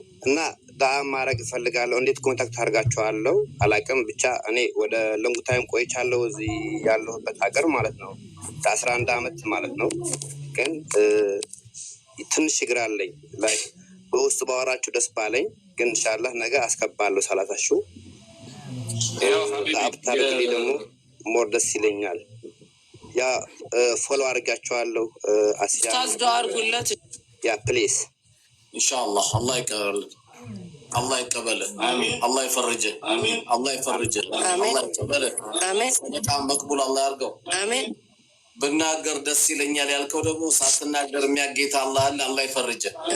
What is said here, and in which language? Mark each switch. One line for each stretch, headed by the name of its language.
Amharic: እና ዳዓ ማድረግ እፈልጋለሁ። እንዴት ኮንታክት አድርጋችኋለሁ አላውቅም። ብቻ እኔ ወደ ሎንግ ታይም ቆይቻለሁ እዚህ ያለሁበት ሀገር ማለት ነው። ከ11 ዓመት ማለት ነው። ግን ትንሽ ችግር አለኝ። ላይ በውስጥ ባወራችሁ ደስ ባለኝ። ግን ኢንሻአላህ ነገ አስገባለሁ 30 ሺህ አብታረግልኝ ደግሞ ሞር ደስ ይለኛል። ያ ፎሎ አድርጋቸዋለሁ። አስያ ታዝደዋርጉለት ያ ፕሌስ ኢንሻአላህ አላህ ይቀበል።
Arabic: الله يقبله امين الله يفرجه امين الله يفرجه الله يقبله امين
Amharic: በጣም መቅቡል አላህ ያርገው
Arabic: امين
Amharic: ብናገር ደስ ይለኛል ያልከው ደግሞ ሳትናገር የሚያጌታ አላህ አለ። አላህ ይፈርጀህ